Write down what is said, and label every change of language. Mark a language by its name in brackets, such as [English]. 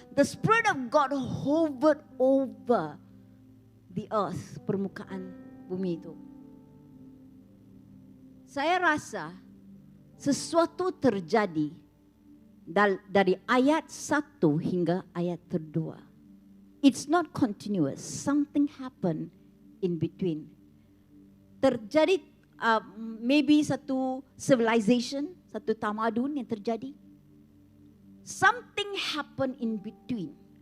[English] The Spirit of God hovered over the earth, [Malay] permukaan bumi itu. Saya rasa sesuatu terjadi dari ayat 1 hingga ayat 2. [English] It's not continuous. Something happened in between. [Malay] Terjadi maybe satu civilization, satu tamadun yang terjadi. [English] Something happened in between.